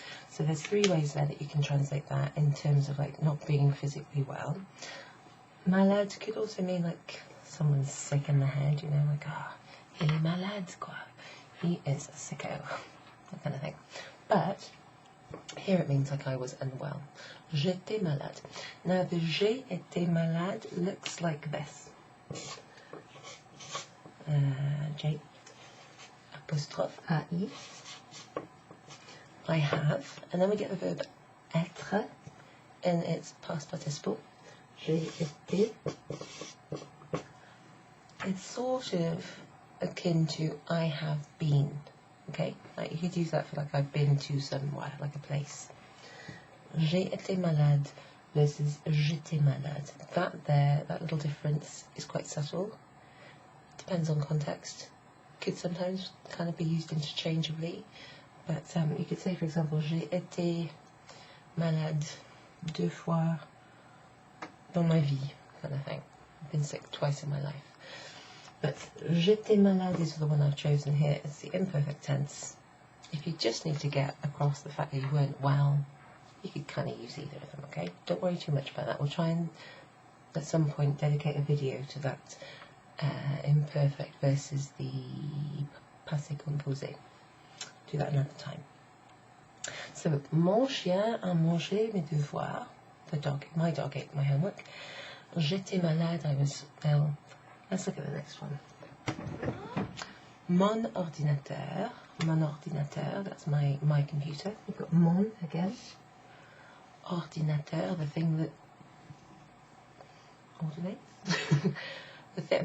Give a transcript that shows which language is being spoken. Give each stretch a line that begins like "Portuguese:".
English: So there's three ways there that you can translate that in terms of like not being physically well. Malade could also mean like someone's sick in the head, you know, like,
French: il est malade, quoi.
English: He is a sicko, that kind of thing. But here it means like I was unwell.
French: J'étais malade.
English: Now the
French: j'ai été malade
English: looks like this. J apostrophe A-I. I have, and then we get the verb être in its past participle.
French: J'ai été.
English: It's sort of akin to I have been. Okay, like you could use that for like I've been to somewhere, like a place.
French: J'ai été malade versus j'étais malade.
English: That little difference is quite subtle. Depends on context. Could sometimes kind of be used interchangeably. But you could say, for example,
French: j'ai été malade 2 fois dans ma vie,
English: kind of thing. I've been sick twice in my life. But j'étais malade is the one I've chosen here. It's the imperfect tense. If you just need to get across the fact that you weren't well, you could kind of use either of them, okay? Don't worry too much about that. We'll try and, at some point, dedicate a video to that imperfect versus the passé composé. Do that another time.
French: So, mon chien a mangé mes devoirs.
English: My dog ate my homework.
French: J'étais malade,
English: I was ill. Let's look at the next one.
French: Mon ordinateur,
English: that's my computer. We've got mon again. Ordinateur, the thing that ordinates.